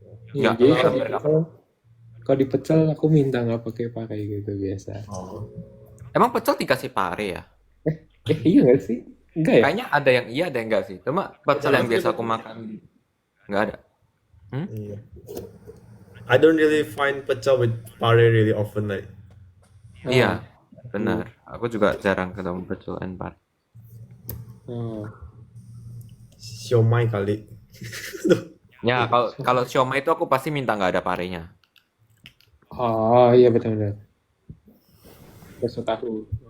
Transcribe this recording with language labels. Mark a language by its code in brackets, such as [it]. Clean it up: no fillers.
[id] Iya, Enggak, jadi enggak. Kalau dipecel aku minta nggak pakai gitu biasa. Oh. Emang pecel dikasih pare ya? Iya nggak sih? Enggak ya? Kayaknya ada yang iya, ada yang enggak sih. Cuma pecel yang biasa aku makan nggak ada. Iya. [en] I don't really find pecel with pare really often like. [id] Iya, benar. Aku juga jarang ketemu pecel and pare. Oh. Siomay kali. Ya, kalau siomay itu aku pasti minta nggak ada parenya. Oh iya betul-betul. Bakso tahu.